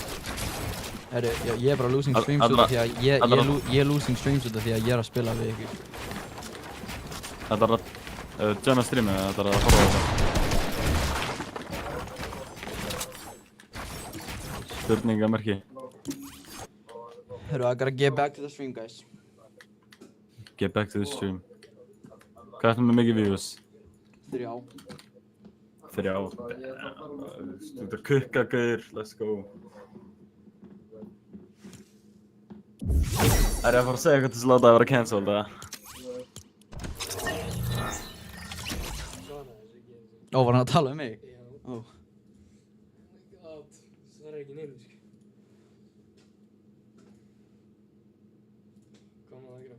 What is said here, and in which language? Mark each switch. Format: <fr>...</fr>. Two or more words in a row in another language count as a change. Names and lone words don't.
<is>Herru, ég er bara</is> <en>losing streams</en> <is>út af því að ég er</is> <en>losing streams</en> <is>út af því að ég er að spila við ykkur. Þetta er að joina streamið eða þetta er að horfa á þetta? Spurningamerki. Herru,</is> <en>I gotta get back to the stream, guys. Get back to the stream.</en> <is>Hvað er það með mikið views? 3. 3. Þú ert að kukka, gauður.</is> <en>Let's go.</en> <is>Er ég að fara að segja eitthvað til þess að láta það vera cancelled, eða? Ó, var hann að tala um mig? Ó. Það er ekki neina, sko. Hvað maður að gera?</is>